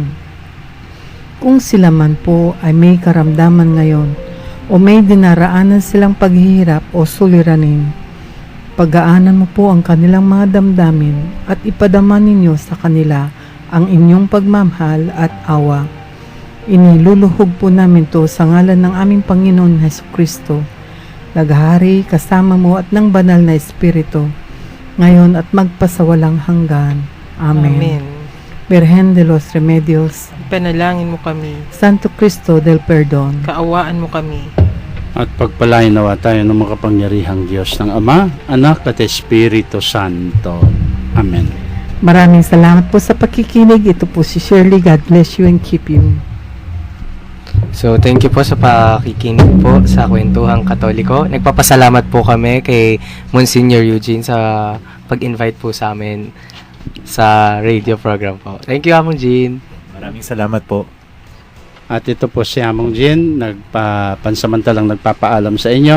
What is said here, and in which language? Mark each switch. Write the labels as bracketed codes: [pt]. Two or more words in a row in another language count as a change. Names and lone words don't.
[tl] Kung sila man po ay may karamdaman ngayon o may dinaraanan silang paghihirap o suliranin, pagaanan mo po ang kanilang mga damdamin at ipadama ninyo sa kanila ang inyong pagmamahal at awa. Iniluluhog po namin to sa ngalan ng aming Panginoon Hesukristo, naghahari kasama mo at ng banal na Espiritu, ngayon at magpasawalang hanggan. Amen. Amen. Virgen de los Remedios, Panalangin mo kami. Santo Cristo del Perdón, Kaawaan mo kami. At pagpalain nawa tayo ng makapangyarihang Diyos ng Ama, Anak at Espiritu Santo. Amen. maraming salamat po sa pakikinig. Ito po si Shirley. [en] God bless you and keep you. [tl] So, [en] thank you [tl] po sa pakikinig po sa Kwentuhang Katoliko. Nagpapasalamat po kami kay Monsignor Eugene sa pag-invite po sa amin sa [en] radio program [tl] po. [en] Thank you, Among Jean. [tl] Maraming salamat po. At ito po si Among Jean, pansamantalang nagpapaalam sa inyo.